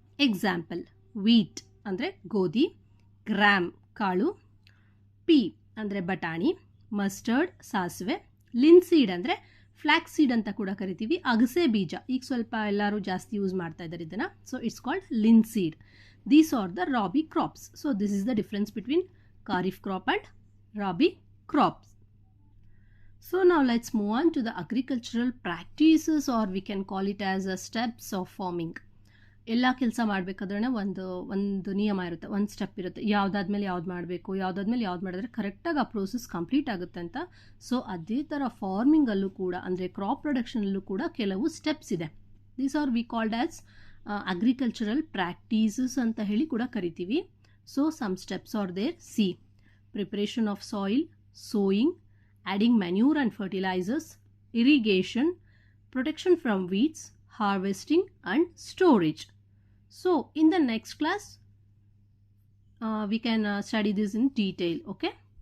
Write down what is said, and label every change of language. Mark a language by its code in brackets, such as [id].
[kn] Example wheat ಅಂದರೆ ಗೋಧಿ, gram ಕಾಳು, ಪೀ ಅಂದರೆ ಬಟಾಣಿ, ಮಸ್ಟರ್ಡ್ ಸಾಸಿವೆ, ಲಿನ್ಸೀಡ್ ಅಂದರೆ ಫ್ಲ್ಯಾಕ್ಸ್ ಸೀಡ್ ಅಂತ ಕೂಡ ಕರಿತೀವಿ, ಅಗಸೆ ಬೀಜ, ಈಗ ಸ್ವಲ್ಪ ಎಲ್ಲರೂ ಜಾಸ್ತಿ ಯೂಸ್ ಮಾಡ್ತಾ ಇದ್ದಾರೆ ಇದನ್ನು, [en] So it's called linseed. These are the rabi crops. So this is the difference between kharif crop and rabi crops. So now let's move on to the agricultural practices, or we can call it as a steps of farming. [kn] ಎಲ್ಲ ಕೆಲಸ ಮಾಡಬೇಕಾದ್ರೆ ಒಂದು ನಿಯಮ ಇರುತ್ತೆ, ಒಂದು step ಇರುತ್ತೆ, ಯಾವುದಾದ್ಮೇಲೆ ಯಾವ್ದು ಮಾಡಬೇಕು, ಯಾವುದಾದ್ಮೇಲೆ ಯಾವ್ದು ಮಾಡಿದ್ರೆ ಕರೆಕ್ಟಾಗಿ ಆ ಪ್ರೋಸೆಸ್ ಕಂಪ್ಲೀಟ್ ಆಗುತ್ತೆ ಅಂತ. ಸೊ ಅದೇ ಥರ ಫಾರ್ಮಿಂಗಲ್ಲೂ ಕೂಡ ಅಂದರೆ ಕ್ರಾಪ್ ಪ್ರೊಡಕ್ಷನಲ್ಲೂ ಕೂಡ ಕೆಲವು ಸ್ಟೆಪ್ಸ್ ಇದೆ. [en] these are we called as agricultural practices [kn] ಅಂತ ಹೇಳಿ ಕೂಡ ಕರಿತೀವಿ. [en] So some steps are there. See, preparation of soil, sowing, adding manure and fertilizers, irrigation, protection from weeds, harvesting and storage. So in the next class we can study this in detail. Okay.